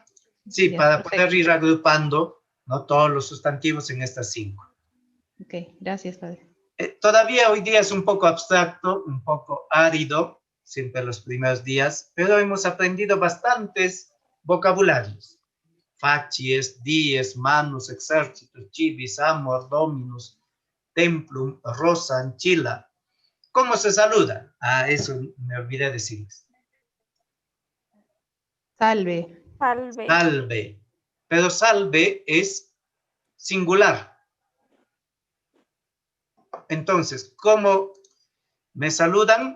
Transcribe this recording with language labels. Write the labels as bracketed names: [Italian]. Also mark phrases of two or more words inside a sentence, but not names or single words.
[Spanish] Sí, ya, para poder ir agrupando, ¿no? Todos los sustantivos en estas 5. Ok, gracias, padre. Todavía hoy día es un poco abstracto, un poco árido, siempre los primeros días, pero hemos aprendido bastantes vocabularios. [Latin] Facies, dies, manus, exercitus, civis, amor, dominus, templum, rosa, anchila. [Spanish] ¿Cómo se saluda? Eso me olvidé decirles. Salve. Salve. Pero salve es singular. Entonces, ¿cómo me saludan?